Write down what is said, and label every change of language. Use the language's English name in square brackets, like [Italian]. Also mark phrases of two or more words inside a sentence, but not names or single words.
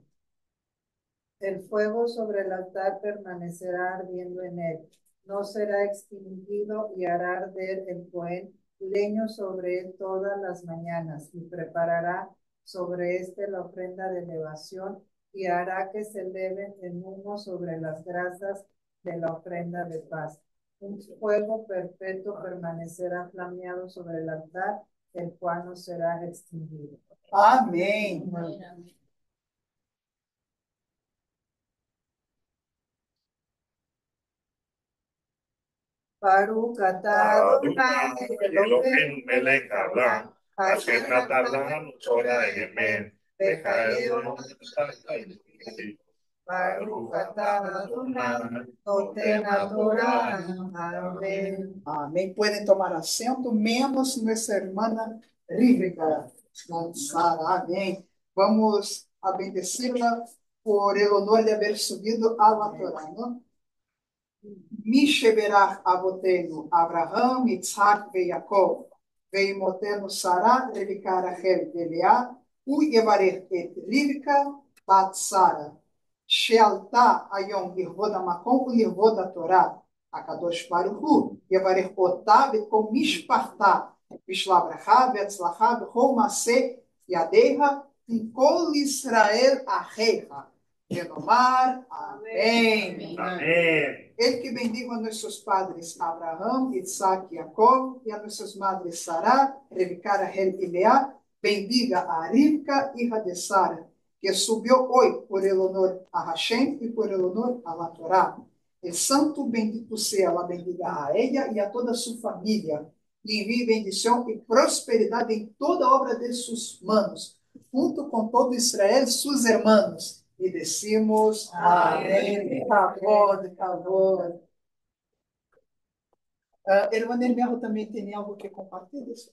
[Spanish] El fuego sobre el altar permanecerá ardiendo en él, no será extinguido, y hará arder el Cohen leño sobre él todas las mañanas, y preparará sobre la ofrenda de elevación, y hará que se eleven en humo sobre las brasas de la ofrenda de paz. Un fuego perpetuo permanecerá flameado sobre el altar, el cual no será extinguido. [Portuguese] Amém. [Hebrew] ברוך אתה אדוני אלוהים מלך העולם, אשר נתן לנו תורה אמת, וחיינו ברוך אתה אדוני נותן תורה. [Portuguese] Amém. Amém. Podem tomar assento, menos nossa irmã Rívika. Amém. [Spanish] Vamos a bendecirla por el honor de haber subido a la Torah, ¿no? [Hebrew] מי שברך אבותינו אברהם, יצחק ויעקב, ואמותינו שרה, רבקה, רחל ולאה, הוא יברך את רבקה בת שרה, שעלתה היום לכבוד המקום ולכבוד התורה. הקדוש ברוך הוא יברך אותה ואת כל משפחתה בשלה ברכה והצלחה בכל מעשה ידיה עם כל ישראל אחיך. Renomar. [Portuguese] Amém. Amém. Ele que bendiga a nossos padres Abraão, Isaac e Jacob, e a nossas madres Sará, Rebeca, Rahel e Leá, bendiga a Rivka, hija de Sara, que subiu hoje [Spanish] por el honor a Hashem [Portuguese] e [Spanish] por el honor a la Torá. El santo bendito sea, la bendiga a ella [Portuguese] e a toda sua família, e envie bendição e prosperidade em toda obra de suas manos, junto com todo Israel, seus irmãos. E decimos, amém. Por favor. Irmã Nermerro também tem algo que compartilhar?